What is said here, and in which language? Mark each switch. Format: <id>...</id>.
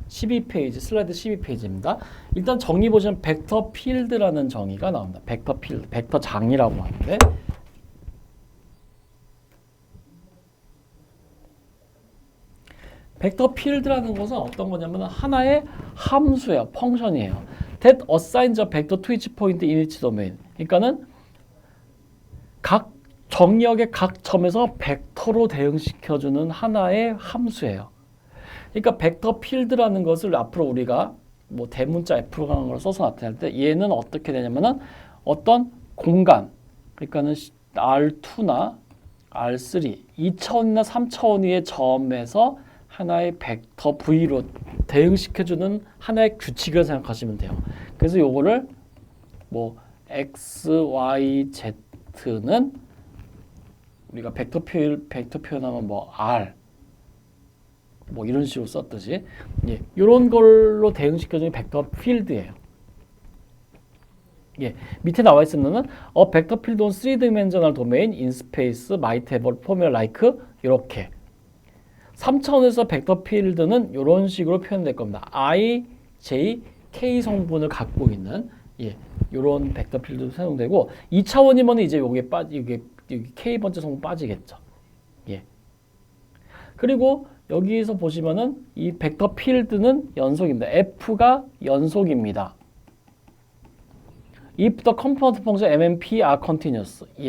<ko>12페이지 슬라이드 12페이지입니다. 일단 정의 보시면 벡터 필드라는 정의가 나옵니다. 벡터 필드, 벡터 장이라고 하는데 벡터 필드라는 것은 어떤 거냐면 하나의 함수예요. 펑션이에요.</ko> <en>That assigns a vector to each point in each domain.</en> <ko>그러니까는 각 정역의 각 점에서 벡터로 대응시켜주는 하나의 함수예요. 그러니까 벡터 필드라는 것을 앞으로 우리가 뭐 대문자 F로 가는 걸 써서 나타낼 때 얘는 어떻게 되냐면은 어떤 공간 그러니까는 R2나 R3 2차원이나 3차원의 점에서 하나의 벡터 V로 대응시켜주는 하나의 규칙을 생각하시면 돼요. 그래서 요거를 뭐 X, Y, Z는 우리가 벡터 표현하면 뭐 R 뭐 이런 식으로 썼듯이 예, 이런 걸로 대응시켜주는 벡터 필드예요. 예, 밑에 나와 있으면은</ko> <en>a vector field on 3-dimensional domain in space might have a formula like</en> <ko>이렇게 3차원에서 벡터 필드는 이런 식으로 표현될 겁니다. I, J, K 성분을 갖고 있는 예, 이런 벡터 필드도 사용되고 2차원이면 이제 이게 K 번째 성분 빠지겠죠. 예. 그리고 여기에서 보시면은 이 벡터 필드는 연속입니다. F가 연속입니다.</ko> <en>If the component function M and P are continuous.</en>